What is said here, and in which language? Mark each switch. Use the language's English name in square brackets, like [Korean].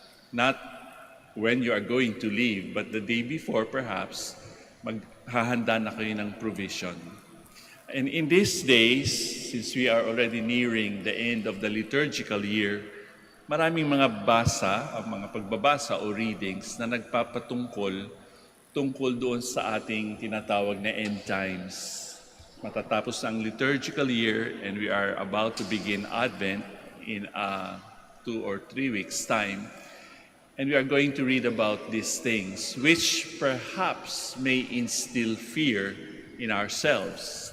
[English] Not when you are going to leave, but the day before perhaps, [Filipino] maghahanda na kayo ng provision. [English] And in these days, since we are already nearing the end of the liturgical year, [Filipino] maraming mga mga pagbabasa o readings na tungkol doon sa ating tinatawag na end times. Matatapos ang liturgical year [English] and we are about to begin Advent in 2 or 3 weeks' time. And we are going to read about these things which perhaps may instill fear in ourselves.